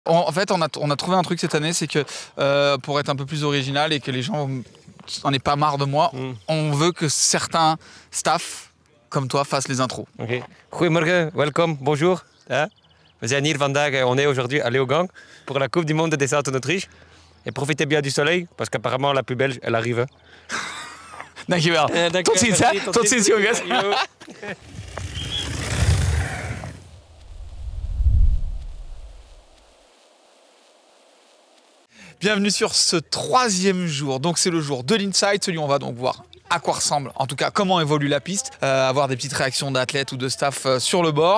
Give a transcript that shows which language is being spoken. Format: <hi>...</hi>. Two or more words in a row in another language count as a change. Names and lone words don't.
<fr>En fait, on a trouvé un truc cette année, c'est que pour être un peu plus original et que les gens en aient pas marre de moi, on veut que certains staff, comme toi, fassent les intros. Okay.</fr> <nl>Goedemorgen, welkom, bonjour. We zijn hier vandaag,</nl> <fr>on est aujourd'hui à Leogang pour la Coupe du Monde de descente en Autriche. Et profitez bien du soleil, parce qu'apparemment la plus belge, elle arrive.</fr> <nl>Dankjewel. Tot ziens, hè? Tot ziens, jongens.</nl> <fr>Bienvenue sur ce 3e jour. Donc c'est le jour de l'inside, celui où on va donc voir à quoi ressemble, en tout cas comment évolue la piste, avoir des petites réactions d'athlètes ou de staff sur le bord.</fr>